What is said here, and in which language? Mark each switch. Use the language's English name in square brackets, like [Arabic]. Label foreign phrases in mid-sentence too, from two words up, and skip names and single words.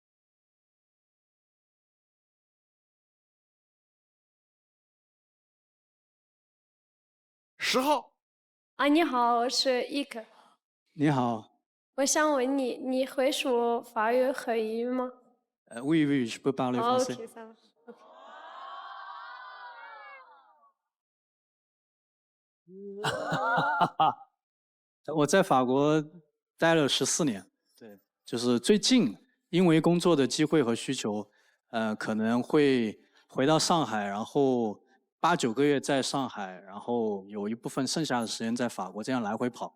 [Chinese] 10 号。你好，我是伊克。你好。我想问你，你会说法语和英语吗 [French] ？Oui, oui, je peux parler français. OK, ça va. OK. [Chinese] 我在法国待了14年，对，就是最近因为工作的机会和需求，可能会回到上海，然后8、9个月在上海，然后有一部分剩下的时间在法国，这样来回跑。